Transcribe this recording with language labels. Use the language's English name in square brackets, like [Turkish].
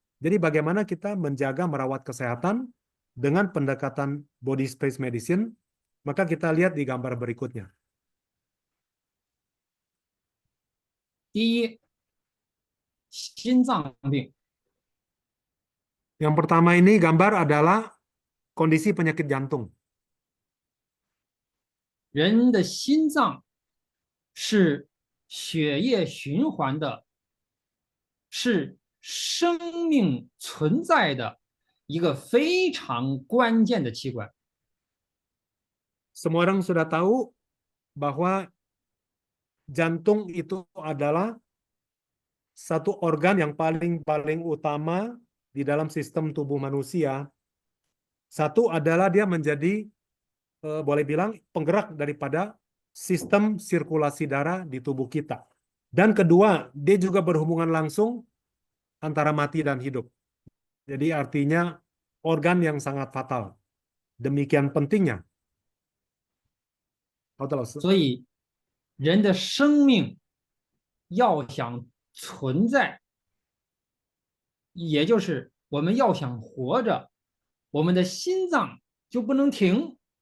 [Indonesian] Jadi bagaimana kita menjaga merawat kesehatan dengan pendekatan body space medicine, maka kita lihat di gambar berikutnya. [Chinese] 第一，心脏病。 [Indonesian] Yang pertama ini gambar adalah kondisi penyakit jantung. [Chinese] 人的心脏是血液循环的，是生命存在的一个非常关键的器官。 [Indonesian] Semua orang sudah tahu bahwa jantung itu adalah satu organ yang paling utama di dalam sistem tubuh manusia. Satu adalah dia menjadi boleh bilang penggerak daripada sistem sirkulasi darah di tubuh kita. Dan kedua, dia juga berhubungan langsung antara mati dan hidup. Jadi artinya organ yang sangat fatal. Demikian pentingnya. [Chinese] 好的，老师。所以，人的生命要想存在，也就是我们要想活着，我们的心脏就不能停。